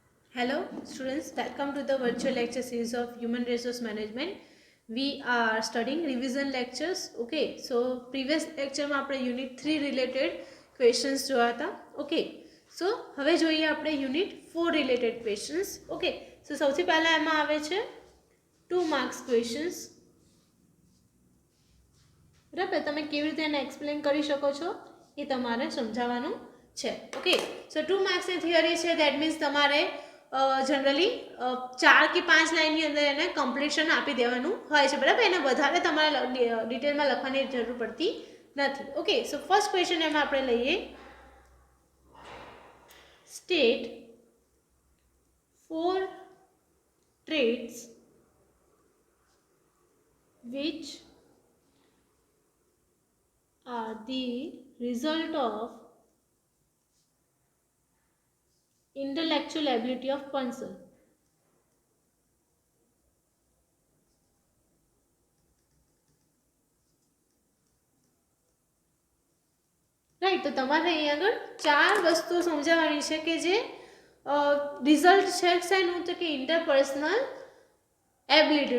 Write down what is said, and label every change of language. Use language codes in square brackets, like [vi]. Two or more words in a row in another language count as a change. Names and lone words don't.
[en] Hello students, welcome to the virtual lecture series of Human Resource Management. We are studying revision lectures. Okay, so previous lecture में આપણે unit 3 related questions [gu] જોયા હતા. [en] Okay, so [gu] હવે જોઈએ આપણે [en] unit 4 related questions. Okay, so [gu] સૌથી પહેલા એમાં આવે છે [en] 2 marks questions. [gu] બરાબર, તમે કેવી રીતે એને એક્સપ્લેન કરી શકો છો એ તમારે સમજાવવાનું છે. [en] okay, so [gu] 2 માર્ક્સની થિયરી છે. [en] that means [gu] તમારે જનરલી 4 કે 5 લાઇનની અંદર એને કમ્પ્લીશન આપી દેવાનું હોય છે. બરાબર, એને વધારે તમારે ડિટેલમાં લખવાની જરૂર પડતી નથી. [en] okay, so first question [gu] એમાં આપણે લઈએ, [en] state 4 traits which are the result of intellectual ability of person. [gu] રાઈટ, તો તમારે અહીં આગળ 4 વસ્તુઓ સમજાવવાની છે કે જે રિઝલ્ટ છે શેનું, તો કે ઇન્ટરપર્સનલ એબિલિટીનું.